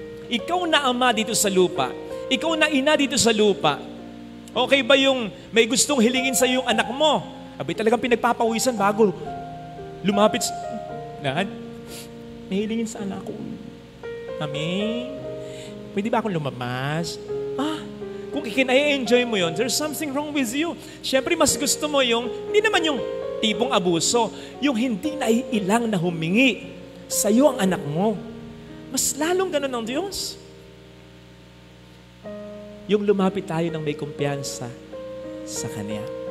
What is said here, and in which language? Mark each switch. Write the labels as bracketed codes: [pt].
[tl] Ikaw na ama dito sa lupa. Ikaw na ina dito sa lupa. Okay ba yung may gustong hilingin sa yung anak mo? Abay talagang pinagpapawisan bago lumapit. Dad, may hilingin sa anak ko. Mami, pwede ba akong lumabas? Kung ikin-enjoy mo yon, [en] there's something wrong with you. [tl] Siyempre, mas gusto mo yung, hindi naman yung tipong abuso, yung hindi naiilang na humingi sa iyo ang anak mo. Mas lalong ganun ng Diyos. Yung lumapit tayo ng may kumpiyansa sa Kanya.